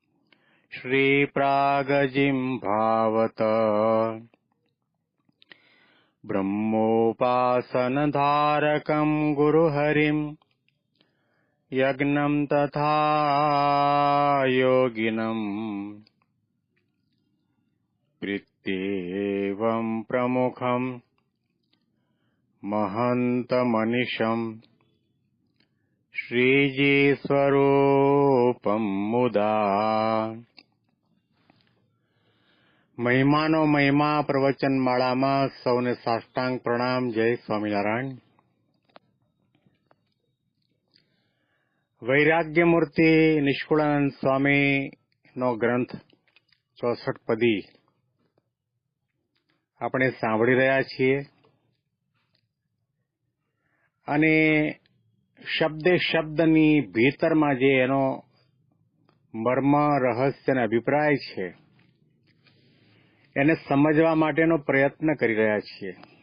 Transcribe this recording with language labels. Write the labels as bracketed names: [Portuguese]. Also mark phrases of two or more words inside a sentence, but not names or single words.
[Sanskrit] श्रीप्रागजिह्वावत ब्रह्मोपासनधारकं गुरुहरिम् यज्ञं तथा योगिनम् प्रीत्येवं प्रमुखं महन्तमनिशम् श्रीजीस्वरूपं मुदा। [Gujarati] મહિમાનો મહિમા પ્રવચન માળામાં સૌને સાષ્ટાંગ પ્રણામ. જય સ્વામિનારાયણ. વૈરાગ્ય મૂર્તિ નિષ્કુળાનંદ સ્વામીનો ગ્રંથ 64 પદી આપણે સાંભળી રહ્યા છીએ અને શબ્દે શબ્દની ભીતરમાં જે એનો મર્મ, રહસ્ય અને અભિપ્રાય છે એને સમજવા માટેનો પ્રયત્ન કરી રહ્યા છીએ.